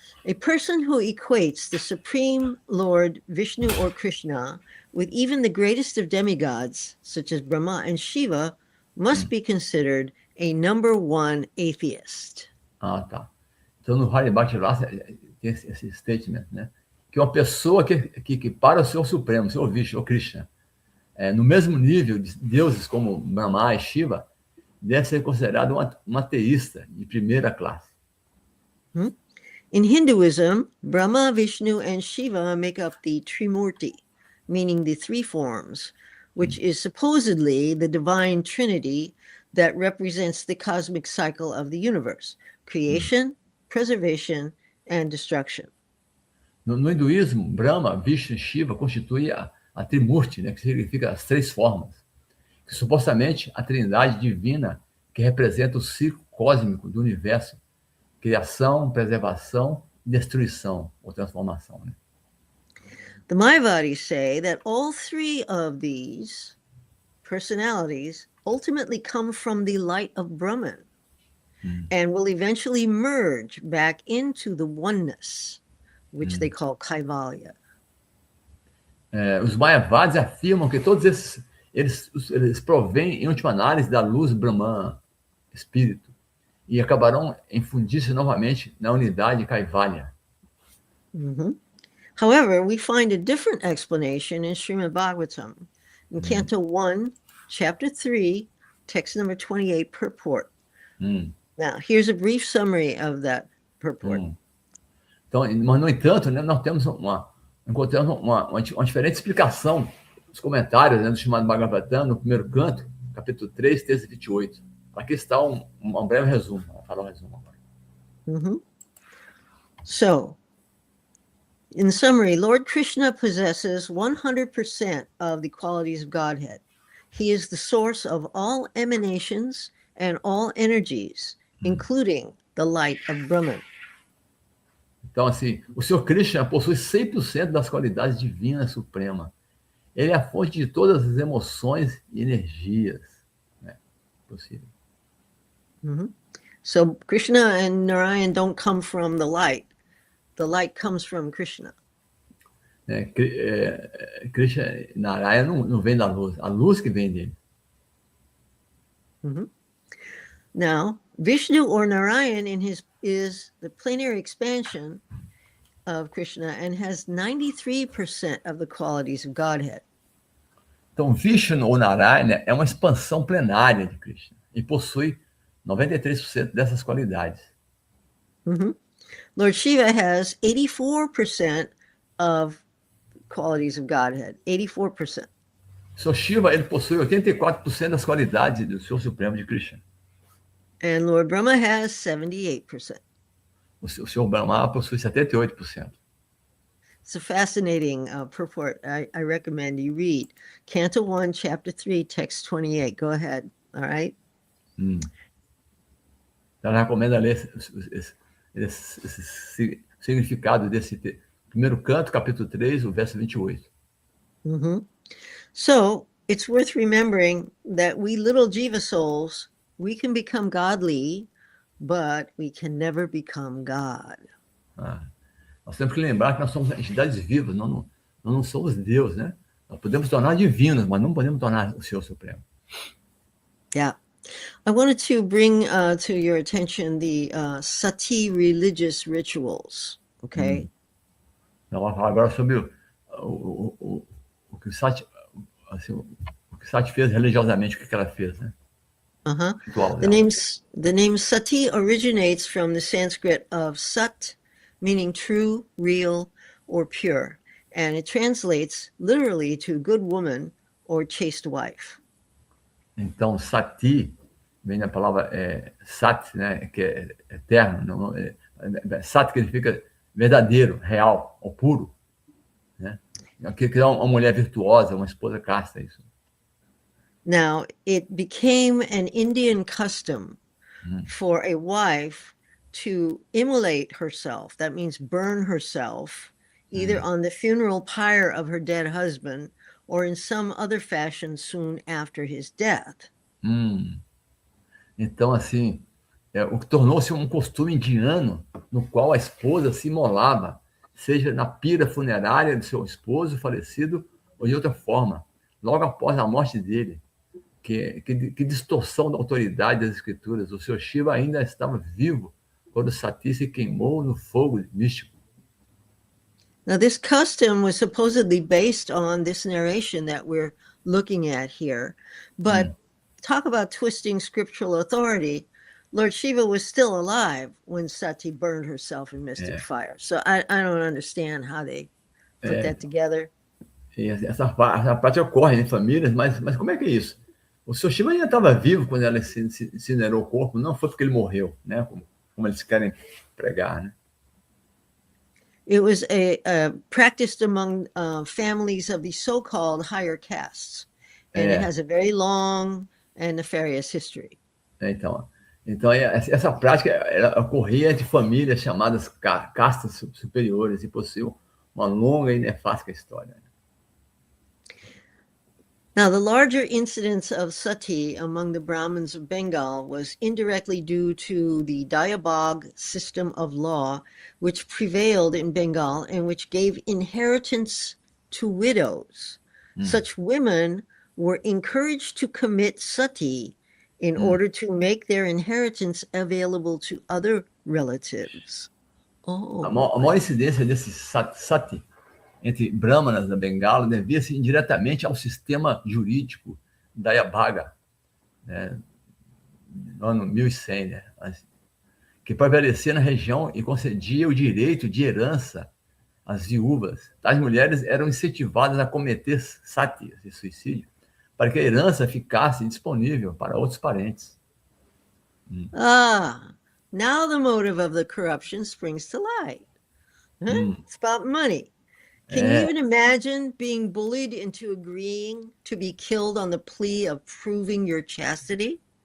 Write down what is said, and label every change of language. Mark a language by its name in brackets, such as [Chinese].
[English] A person who equates the Supreme Lord Vishnu or Krishna with even the greatest of demigods, such as Brahma and Shiva, must be considered a number one atheist. [Portuguese] Tá. Então, no Hari Bhakti Vilas tem esse statement, né? Que uma pessoa que para o Senhor Supremo, o Senhor Vishnu, o Krishna, no mesmo nível de deuses como Brahma e Shiva, deve ser considerado um ateísta de primeira classe. [English] In Hinduism, Brahma, Vishnu, and Shiva make up the Trimurti, meaning the three forms, which is supposedly the divine trinity that represents the cosmic cycle of the universe: creation, preservation, and destruction. [Portuguese] No hinduísmo, Brahma, Vishnu e Shiva constituem a Trimurti, né, que significa as três formas, que supostamente a trindade divina que representa o ciclo cósmico do universo: criação, preservação e destruição, ou transformação. Né? [English] The Mayavadis say that all three of these personalities ultimately come from the light of Brahman and will eventually merge back into the oneness, which they call Kaivalya. [Portuguese] Os Mayavadis afirmam que todos esses eles provêm, em última análise, da luz Brahman, espírito, e acabarão em fundir-se novamente na unidade Kaivalya. [English] However, we find a different explanation in Srimad Bhagavatam, in Canto 1, Chapter 3, text number 28, purport. Now, here's a brief summary of that purport. [Portuguese] Então, mas, no entanto, né, nós encontramos uma diferente explicação nos comentários, né, do Srimad Bhagavatam, no primeiro canto, capítulo 3, texto 28. Aqui está um breve resumo. Vou falar um resumo agora. [English] So, in summary, Lord Krishna possesses 100% of the qualities of Godhead. He is the source of all emanations and all energies, including the light of Brahman. [Portuguese] Então, assim, o Senhor Krishna possui 100% das qualidades divinas supremas. Ele é a fonte de todas as emoções e energias, né, possível. [English] So Krishna and Narayan don't come from the light. The light comes from Krishna. [Portuguese] Krishna, Narayana não vem da luz, a luz que vem dele. [English] Now, Vishnu or Narayan is the plenary expansion of Krishna and has 93% of the qualities of Godhead. [Portuguese] Então, Vishnu ou Narayana é uma expansão plenária de Krishna e possui 93% dessas qualidades. Mhm. [English] Lord Shiva has 84% of qualities of Godhead. [Portuguese] 84%. Seu Shiva, ele possui 84% das qualidades do Senhor Supremo de Krishna. [English] And Lord Brahma has 78%. [Portuguese] O Senhor Brahma possui 78%. [English] It's a fascinating purport. I recommend you read Canto 1, Chapter 3, Text 28. Go ahead. All right? [Portuguese] Então, eu recomendo ler esse significado desse primeiro canto, capítulo 3, o verso 28. Mm-hmm. [English] So it's worth remembering that we little jiva souls, we can become godly, but we can never become God. [Portuguese] Nós temos que lembrar que nós somos entidades vivas, nós não somos Deus, né? Nós podemos tornar divinos, mas não podemos tornar o Senhor Supremo. [English] Yeah. I wanted to bring to your attention the sati religious rituals, okay? [Portuguese] Nós vamos falar agora sobre o que o Sati, assim, o que Sati fez religiosamente, o que ela fez, né? Uh-huh. Ritual [English] The [Portuguese] dela. [English] name sati originates from the Sanskrit of sat, meaning true, real, or pure, and it translates literally to good woman or chaste wife. [Portuguese] Então, Sati vem da palavra Sat, né? Que é eterno. Sat que significa verdadeiro, real, ou puro, né? Que é uma mulher virtuosa, uma esposa casta, isso. Now, it became an Indian custom for a wife to immolate herself. That means burn herself, either on the funeral pyre of her dead husband or in some other fashion soon after his death. Então, assim, o que tornou-se um costume indiano no qual a esposa se imolava, seja na pira funerária do seu esposo falecido ou de outra forma, logo após a morte dele. Que distorção da autoridade das escrituras. O seu Shiva ainda estava vivo quando Sati se queimou no fogo místico. [English] Now, this custom was supposedly based on this narration that we're looking at here, but talk about twisting scriptural authority. Lord Shiva was still alive when Sati burned herself in mystic fire. So I don't understand how they put that together. [Portuguese] E essa prática ocorre em famílias, mas como é que é isso? O seu Shiva ainda estava vivo quando ela incinerou o corpo, não foi porque ele morreu, né? Como eles querem pregar, né? [English] It was practiced among families of the so-called higher castes, and it has a very long and nefarious history. [Portuguese] Então essa prática ela ocorria entre famílias chamadas castas superiores e possui uma longa e nefasta história. [English] Now, the larger incidence of sati among the Brahmins of Bengal was indirectly due to the Dayabog system of law, which prevailed in Bengal and which gave inheritance to widows. Such women were encouraged to commit sati in order to make their inheritance available to other relatives. [Portuguese] A maior incidência desse sati entre brahmanas da Bengala devia-se indiretamente ao sistema jurídico da Yabhaga, né, no ano 1100, né, que prevalecia na região e concedia o direito de herança às viúvas. Tais mulheres eram incentivadas a cometer sati, esse suicídio, para que a herança ficasse disponível para outros parentes. [English] Now the motive of the corruption springs to light. It's about money. Can you even imagine being bullied into agreeing to be killed on the plea of proving your chastity?